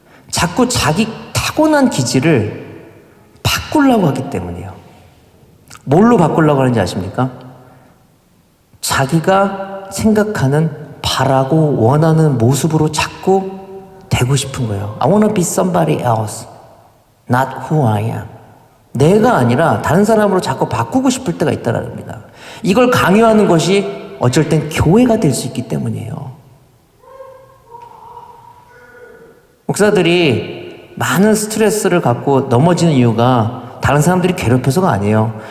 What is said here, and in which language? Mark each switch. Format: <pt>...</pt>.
<ko>자꾸 자기 타고난 기질을 바꾸려고 하기 때문이에요. 뭘로 바꾸려고 하는지 아십니까? 자기가 생각하는 바라고 원하는 모습으로 자꾸 되고 싶은 거예요.</ko> <en>I want to be somebody else, not who I am.</en> <ko>내가 아니라 다른 사람으로 자꾸 바꾸고 싶을 때가 있다는 겁니다. 이걸 강요하는 것이 어쩔 땐 교회가 될 수 있기 때문이에요. 목사들이 많은 스트레스를 갖고 넘어지는 이유가 다른 사람들이 괴롭혀서가 아니에요.</ko>